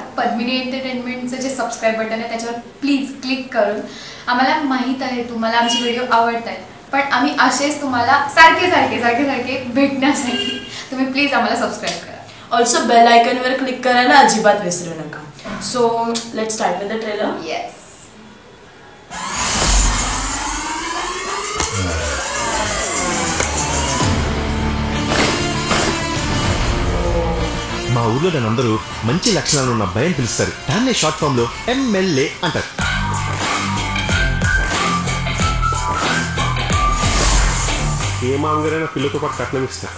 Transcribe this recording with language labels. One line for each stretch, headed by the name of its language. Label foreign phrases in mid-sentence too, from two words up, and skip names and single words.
Marathi: पद्मिनी एंटरटेनमेंटचं जे
English: subscribe button
Marathi: आहे त्याच्यावर प्लीज क्लिक करून. आम्हाला माहीत आहे तुम्हाला आमचे व्हिडिओ आवडत आहेत, पण आम्ही असेच तुम्हाला सारखे सारखे सारखे सारखे भेटण्यासाठी तुम्ही प्लीज आम्हाला सबस्क्राईब करा.
English: also bell iconवर
Marathi: क्लिक करायला अजिबात विसरू नका.
English: so let's start with the trailer. येस.
Telugu: మా ఊర్లో నన్నందరూ మంచి లక్షణాలు ఉన్న భయం పిలుస్తారు. దాన్నే
English: short form
Telugu: లో MLA అంటారు. ఏ మామగారైనా పిల్లతో పాటు కట్నం ఇస్తారు.